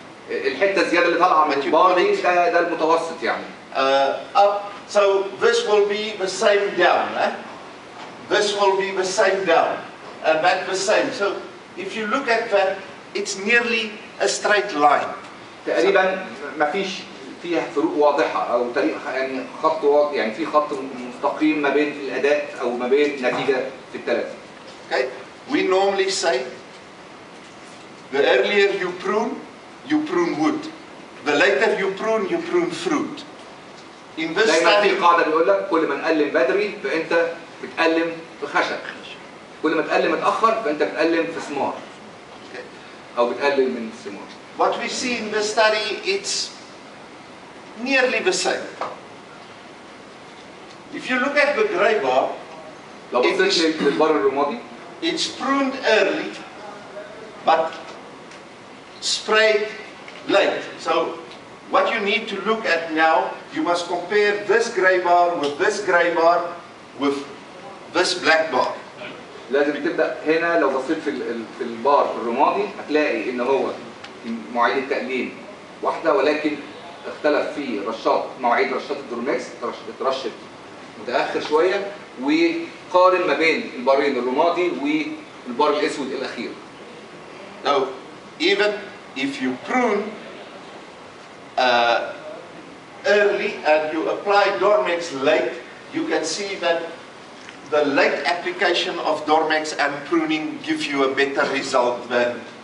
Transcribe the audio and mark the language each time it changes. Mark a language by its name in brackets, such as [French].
[Arabic] الحته الزياده اللي طالعه من البار دي ده المتوسط يعني. [English] Up, so this will be the same down, huh? This will be the same down, and that the same. So if you look at that, it's nearly a straight line. [Arabic] تقريبا ما فيش فيها فروق واضحه او طريق يعني خط واضح يعني في خط مستقيم ما بين الاداء او ما بين النتيجه في الثلاثه. [English] Okay, we normally say the earlier you prune wood. The later you prune fruit. In this [Arabic] دايما في [English] study, [Arabic] قاعده بيقول لك كل ما نقلم بدري فانت بتقلم في خشب. كل ما تقلم متاخر فانت بتقلم في ثمار. او بتقلل من الثمار. [English] what we see in the study, it's nearly the same. If you look at the gray bar, [Arabic] لو بصيت للبار الرمادي [English] it's pruned early but sprayed late. So what you need to look at now, you must compare this gray bar with this gray bar with this black bar. [Arabic] لازم تبدا هنا لو بصيت في البار الرمادي هتلاقي ان هو مواعيد التقليم واحده ولكن اختلف في رشات مواعيد رشات الدورميكس اترشت متاخر شويه وقارن ما بين البارين الرمادي والبار الاسود الاخير. [English] Now, even if you prune early and you apply Dormex late, you can see that the late application of Dormex and pruning gives you a better result than.